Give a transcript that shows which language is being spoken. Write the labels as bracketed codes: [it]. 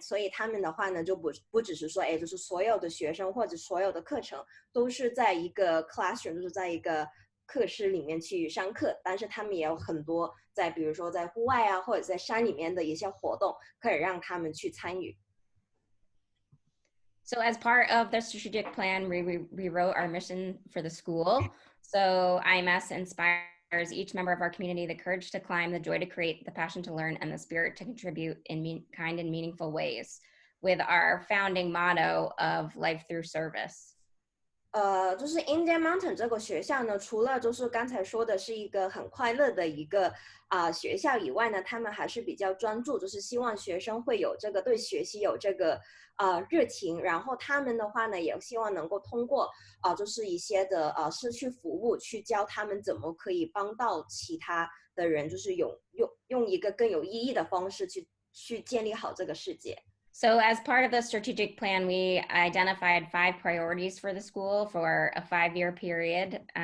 [zh] 所以他们的话呢，就不只是说，就是所有的学生或者所有的课程都是在一个 classroom， 就是在一个课室里面去上课，但是他们也有很多在比如说在户外啊，或者在山里面的一些活动，可以让他们去参与。 [en] So as part of the strategic plan, we rewrote our mission for the school. So IMS inspires each member of our community the courage to climb, the joy to create, the passion to learn, and the spirit to contribute in kind and meaningful ways, with our founding motto of life through service. [zh] 就是 Indian Mountain 这个学校呢，除了就是刚才说的是一个很快乐的一个学校以外呢，他们还是比较专注，就是希望学生会有这个对学习有这个热情，然后他们的话呢，也希望能够通过就是一些的社区服务去教他们怎么可以帮到其他的人，就是用一个更有意义的方式去建立好这个世界。 [en] So as part of the strategic plan, we identified 5 priorities for the school for a 5-year period.